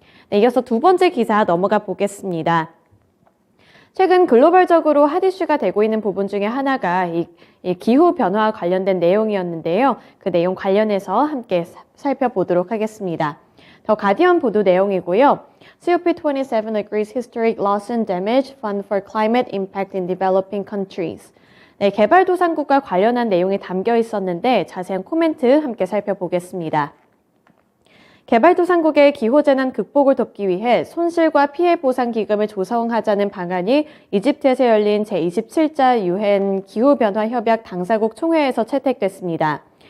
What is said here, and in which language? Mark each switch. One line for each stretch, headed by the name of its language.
Korean: 네, 이어서 두 번째 기사 넘어가 보겠습니다. 최근 글로벌적으로 핫 이슈가 되고 있는 부분 중에 하나가 이 기후 변화와 관련된 내용이었는데요. 그 내용 관련해서 함께 살펴보도록 하겠습니다. 더 가디언 보도 내용이고요.
English: COP27 agrees historic loss and damage fund for climate impact in developing countries.
Korean: 네, 개발도상국과 관련한 내용이 담겨 있었는데 자세한 코멘트 함께 살펴보겠습니다. 개발도상국의 기후재난 극복을 돕기 위해 손실과 피해 보상 기금을 조성하자는 방안이 이집트에서 열린 제27차 유엔 기후변화 협약 당사국 총회에서 채택됐습니다.